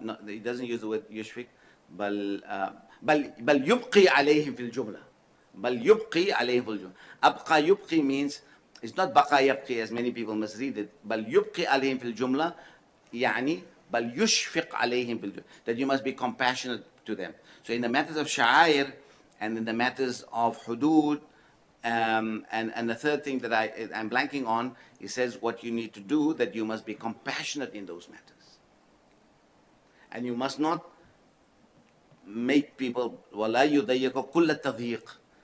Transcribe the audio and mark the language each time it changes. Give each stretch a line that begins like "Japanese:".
English: No, he doesn't use the word يشفق.
Arabic: بل يبقي عليهم في الجملة. بل يبقي عليهم في الجملة. أبقى يبقي
English: means, it's not
Arabic: بقى يبقي
English: as many people misread it.
Arabic: بل يبقي عليهم في الجملة يعني بل يشفق عليهم في الجملة.
English: That you must be compassionate to them. So in the matters of sha'air and in the matters of hudud, and the third thing that I'm blanking on, he says what you need to do, that you must be compassionate in those matters. And you must not make people,
Arabic: وَلَا يُضَيِّقُ كُلَّ التَّضْيِيقِ.